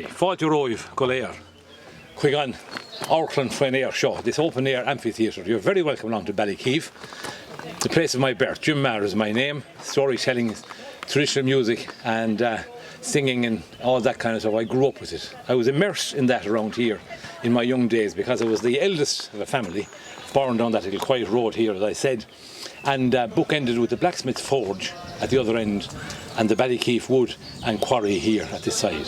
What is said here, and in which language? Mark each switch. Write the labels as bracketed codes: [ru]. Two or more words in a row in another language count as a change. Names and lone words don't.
[ga] Fáilte roimh go léir. Chuig an Auckland Fine Air Show, [en] this open air amphitheatre. You're very welcome along to Ballykeefe, the place of my birth. Jim Maher is my name. Storytelling, traditional music and singing and all that kind of stuff. I grew up with it. I was immersed in that around here in my young days because I was the eldest of a family, born down that little quiet road here, as I said, and bookended with the blacksmith forge at the other end and the Ballykeefe wood and quarry here at this side.